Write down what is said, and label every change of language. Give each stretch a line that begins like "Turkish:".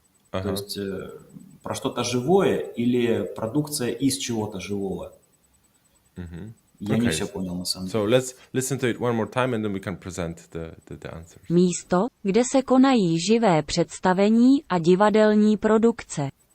Russian: То есть про что-то живое или продукция из чего-то живого. Я не все понял на самом деле.
English: So let's listen to it one more time and then we can present the answers.
Czech: Místo, kde se konají živé představení a divadelní produkce.